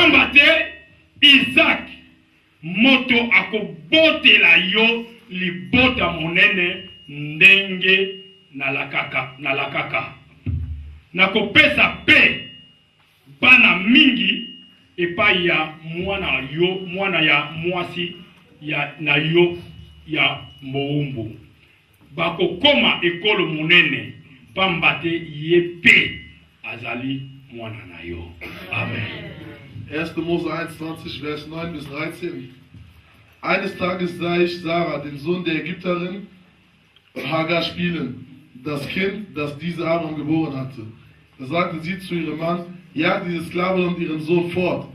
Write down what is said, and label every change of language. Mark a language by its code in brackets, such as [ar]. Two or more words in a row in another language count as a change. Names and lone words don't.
[ln] Pamba te Isaac moto akobotela yo libota monene ndenge nalakaka nakopesa pe bana mingi epai ya mwana ya mwasi na yo ya mohumbu bakokoma ekolo monene pamba te ye pe azali mwana na yo. Amen. [de] 1. Mose 21, Vers 9 bis 13. Eines Tages sah ich Sarah, den Sohn der Ägypterin, Hagar spielen, das Kind, das diese Abraham geboren hatte. Da sagte sie zu ihrem Mann, jagt diese Sklavin und ihren Sohn fort.